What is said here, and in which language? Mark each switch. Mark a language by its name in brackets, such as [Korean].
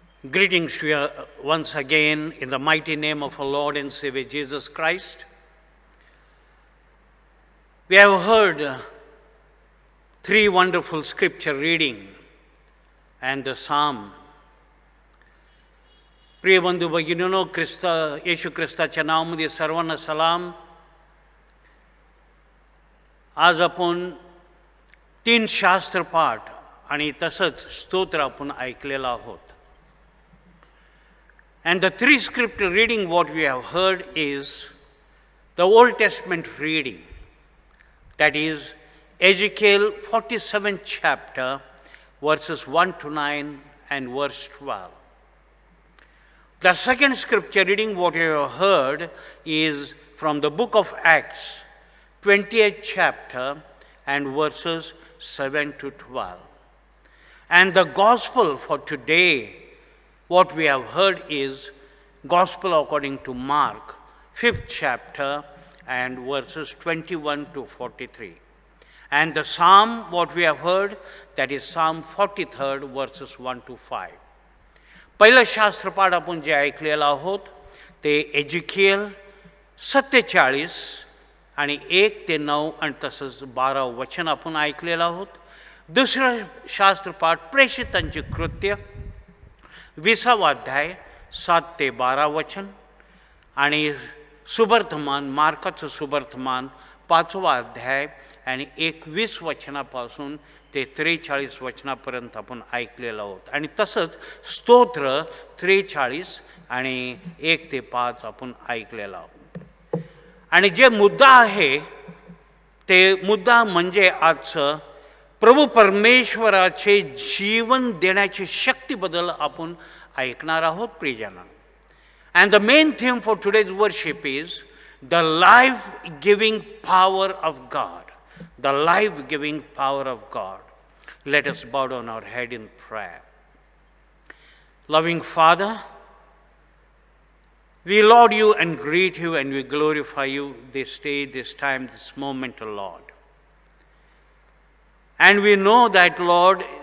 [English] Greetings to you once again in the mighty name of our Lord and Savior Jesus Christ. We have heard three wonderful scripture reading and the psalm. [Marathi] प्रिय बंधू भगिनींनो, येशू ख्रिस्ताच्या नावामध्ये सर्वांना सलाम. आज आपण 3 शास्त्र पाठ आणि तसंच स्तोत्र आपण ऐकलेलं आहोत. [English] And the 3 scripture reading what we have heard is the Old Testament reading, that is Ezekiel 47th chapter verses 1 to 9 and verse 12. The second scripture reading what we have heard is from the book of Acts 28th chapter and verses 7 to 12. And the gospel for today what we have heard is Gospel according to Mark, 5th chapter and verses 21 to 43. And the psalm what we have heard, that is Psalm 43rd verses 1 to 5. [Marathi] पहिलं शास्त्रपाठ आपण जे ऐकलेलं आहोत ते एजिकियल 47 आणि 1 ते 9 आणि तसंच 12 वचन आपण ऐकलेलं आहोत. दुसरं शास्त्रपाठ प्रेषितांची कृत्य 20वा अध्याय 7 ते 12 वचन आणि सुवर्तमान मार्काचं सुवर्तमान 5वा अध्याय आणि 21 वचनापासून ते 43 वचनापर्यंत आपण ऐकलेलं आहोत. आणि तसंच स्तोत्र 43 आणि 1 ते 5 आपण ऐकलेलं आहोत. आणि जे मुद्दा आहे ते मुद्दा म्हणजे आजचं प्रभू परमेश्वराचे जीवन देण्याची शक्तीबद्दल आपण ऐकणार आहोत प्रियजनांनो. [English] And the main theme for today's worship is the life-giving power of God. The life-giving power of God. Let us bow down our head in prayer. Loving Father, we laud you and greet you and we glorify you this day, this time, this moment, O Lord. And we know that, Lord,